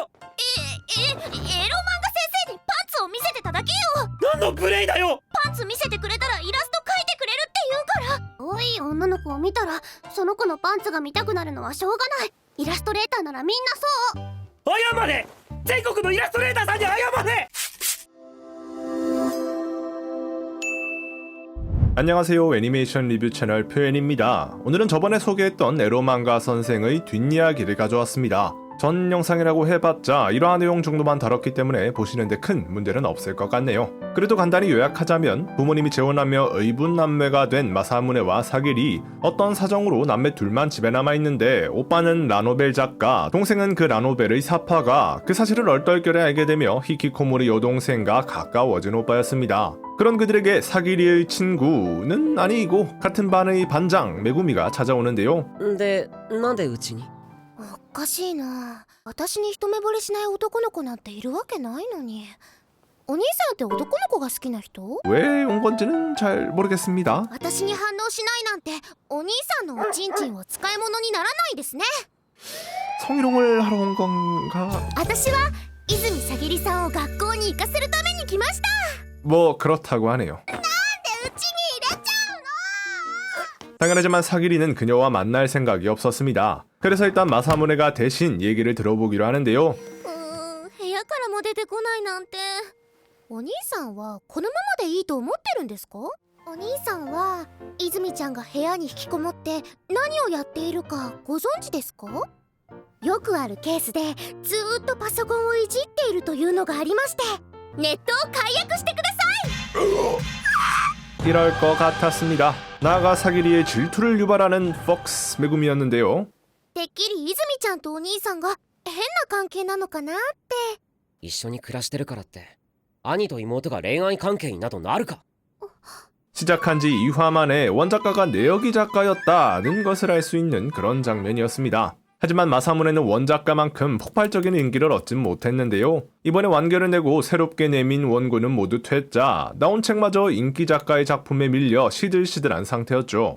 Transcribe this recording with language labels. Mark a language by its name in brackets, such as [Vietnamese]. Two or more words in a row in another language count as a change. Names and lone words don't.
[Japanese] エロ漫画先生にパンツを見せてただけよ。何のプレイだよ。パンツ見せてくれたらイラスト描いてくれるって言うから。おい女の子を見たらその子のパンツが見たくなるのはしょうがない。イラストレーターならみんなそう。謝れ。全国のイラストレーターさんに謝れ. [Korean] 안녕하세요. 애니메이션 리뷰 채널 표엔입니다. 오늘은 저번에 소개했던 에로망가 선생의 뒷이야기를 가져왔습니다. 전 영상이라고 해봤자 이러한 내용 정도만 다뤘기 때문에 보시는데 큰 문제는 없을 것 같네요. 그래도 간단히 요약하자면 부모님이 재혼하며 의붓남매가 된 마사무네와 사길이 어떤 사정으로 남매 둘만 집에 남아있는데 오빠는 라노벨 작가, 동생은 그 라노벨의 사파가 그 사실을 얼떨결에 알게 되며 히키코모리 여동생과 가까워진 오빠였습니다. 그런 그들에게 사기리의 친구는 아니고 같은 반의 반장 메구미가 찾아오는데요. [Japanese] で、なんでうちに？おかしいな。私に一目惚れしない男の子なんているわけないのに。お兄さんって男の子が好きな人？ [Korean] 왜 온 건지는 잘 모르겠습니다. [Japanese] 私に反応しないなんてお兄さんのおちんちんを使い物にならないですね。 [Korean] 성희롱을 하러 온 건가? [Japanese] 私は泉さぎりさんを学校に行かせるために来ました。 [Korean] 뭐 그렇다고 하네요. [Japanese] なんでうちに入れちゃうの？ [Korean] 당연하지만 사기리는 그녀와 만날 생각이 없었습니다. 그래서 일단 마사무네가 대신 얘기를 들어보기로 하는데요. [Japanese] 部屋からも出てこないなんて。お兄さんはこのままでいいと思ってるんですか？お兄さんは泉ちゃんが部屋に引きこもって何をやっているかご存知ですか？よくあるケースでずーっとパソコンをいじっているというのがありまして、ネットを解約してください。 [Korean] 이럴 것 같았습니다. 나아가 사기리의 질투를 유발하는 폭스 메구미였는데요. [Japanese] てっきり泉ちゃんとお兄さんが変な関係なのかなって。一緒に暮らしてるからって兄と妹が恋愛関係になどなるか。 [Korean] 시작한 지 2화 만에 원작가가 내역이 작가였다는 것을 알 수 있는 그런 장면이었습니다. 하지만 마사무네는 원작가만큼 폭발적인 인기를 얻진 못했는데요. 이번에 완결을 내고 새롭게 내민 원고는 모두 퇴짜, 나온 책마저 인기 작가의 작품에 밀려 시들시들한 상태였죠.